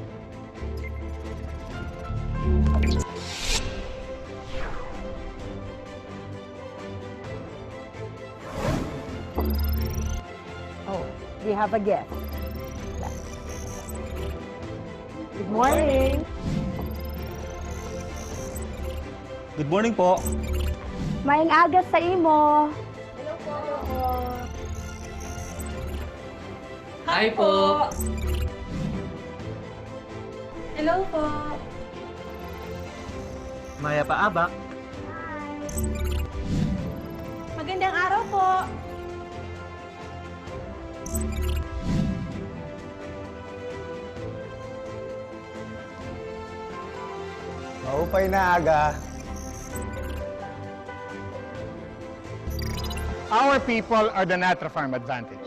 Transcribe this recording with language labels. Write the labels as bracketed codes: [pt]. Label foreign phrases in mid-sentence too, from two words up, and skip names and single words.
[en] Oh, we have a guest. Good morning. Good morning po. [ceb] Maayong aga sa imo. [en] Hello po! Hi po. Hello po! Maya paabak. [tl] Magandang araw po! [war] Maupay na aga. [en] Our people are the Natra Farm advantage.